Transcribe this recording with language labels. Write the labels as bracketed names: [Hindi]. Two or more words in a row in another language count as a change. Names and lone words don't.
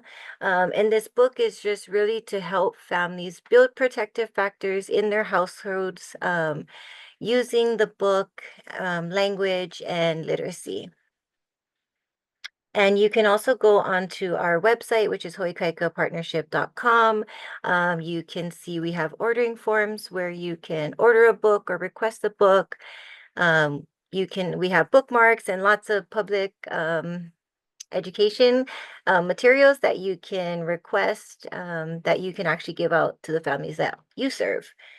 [English] And this book is just really to help families build protective factors in their households using the book, language, and literacy. And you can also go onto our website, which is hoʻoikaikapartnership.com. You can see we have ordering forms where you can order a book or request a book. We have bookmarks and lots of public education materials that you can request that you can actually give out to the families that you serve.